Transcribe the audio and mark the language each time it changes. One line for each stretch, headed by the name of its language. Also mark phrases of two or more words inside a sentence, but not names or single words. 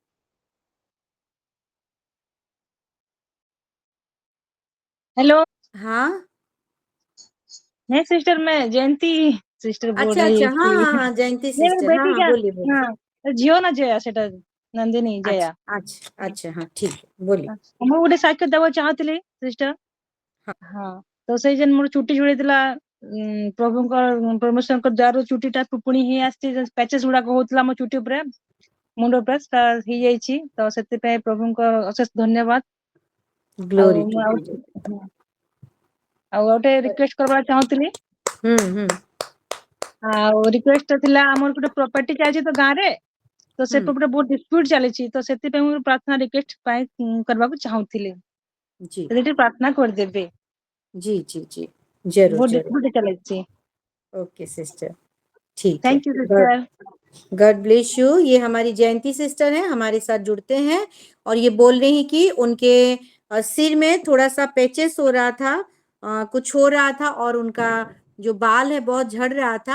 Hindi: हेलो। हाँ नहीं सिस्टर, मैं जयंती सिस्टर बोल अच्छा रही अच्छा, हाँ थी। हाँ हाँ, जयंती मेरे सिस्टर, हाँ बेटी हाँ, का, बोलिए बोलिए।
Odia: ହଁ ଝିଅ ନା ଜୟା ସେଟା ନନ୍ଦିନୀ ଜୟା।
Hindi: अच्छा अच्छा अच्छा, हाँ ठीक है, बोलिए।
Odia: ମୁଁ ଗୋଟେ ସାକ୍ଷ୍ୟ ଦେବାକୁ ଚାହୁଁଥିଲି ସିଷ୍ଟର।
Hindi: हाँ
Odia: ହଁ, ତ ସେଇ ଯେନ୍ ମୋର ଚୁଟି ଝଡିଥିଲା, ପ୍ରଭୁଙ୍କ ପରମେଶ୍ୱରଙ୍କ ଦ୍ୱାର ଚୁଟିଟା ପୁଣି ହେଇ ଆସିଛି। ପ୍ୟାଚେସ୍ ଗୁଡାକ ହଉଥିଲା ମୋ ଚୁଟି ଉପରେ, ମୁଣ୍ଡ ଉପରେ, ସେଟା ହେଇଯାଇଛି। ତ ସେଥିପାଇଁ ପ୍ରଭୁଙ୍କ ଅଶେଷ ଧନ୍ୟବାଦ। ଆଉ
English: ग्लोरी
Odia: ମୁଁ
English: टू
Odia: ଆଉ
English: जीसस।
Odia: ହଁ, ଆଉ ଗୋଟେ ରିକ୍ୱେଷ୍ଟ କରିବାକୁ ଚାହୁଁଥିଲି।
Hindi: हम्म।
Odia: ଆଉ ରିକ୍ୱେଷ୍ଟ ଥିଲା, ଆମର ଗୋଟେ ପ୍ରପର୍ଟି ଚାଲିଛି ତ ଗାଁରେ, ତ ସେ
Hindi: हम्म।
Odia: ପ୍ରପର୍ଟି ବହୁତ ଡିସ୍ପ୍ୟୁଟ ଚାଲିଛି। ତ ସେଥିପାଇଁ ମୁଁ ପ୍ରାର୍ଥନା ରିକ୍ୱେଷ୍ଟ ପାଇଁ କରିବାକୁ ଚାହୁଁଥିଲି।
Hindi: जी
Odia: ଯଦି ଟିକେ ପ୍ରାର୍ଥନା କରିଦେବେ।
Hindi: जी जी जी, जरूर
Odia: ବହୁତ
Hindi: जरूर।
Odia: ଡିସ୍ପ୍ୟୁଟ ଚାଲିଛି।
English: OK sister,
Hindi: ठीक है।
English: Thank you sister. God bless you.
Hindi: ये हमारी जयंती सिस्टर है, हमारे साथ जुड़ते हैं और ये बोल रही हैं कि उनके सिर में थोड़ा सा पैचेस हो रहा था, कुछ हो रहा था, और उनका जो बाल है बहुत झड़ रहा था।